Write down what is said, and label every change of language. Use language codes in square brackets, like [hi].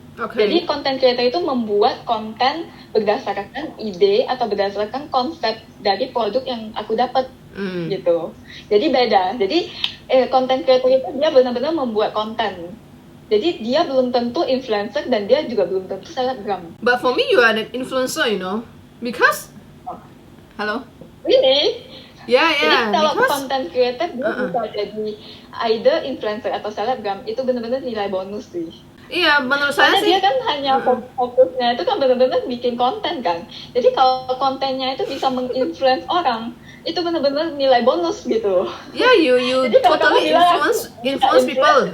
[id] Jadi content creator itu membuat konten berdasarkan ide atau berdasarkan konsep dari produk yang aku dapat gitu. Jadi beda. Jadi content creator itu dia benar-benar membuat konten. Jadi dia belum tentu influencer dan dia juga belum tentu selebgram. [en] But for me you are an influencer, you know, because hello. Really? Yeah. [id] Jadi kalau content creator dia bisa jadi either influencer atau selebgram, itu benar-benar nilai bonus sih. Iya, menurut saya sih. Dia kan hanya fokusnya itu kan benar-benar bikin konten kan. Jadi kalau kontennya itu bisa menginfluence orang, itu benar-benar nilai bonus gitu. [en] Yeah, you totally influence people.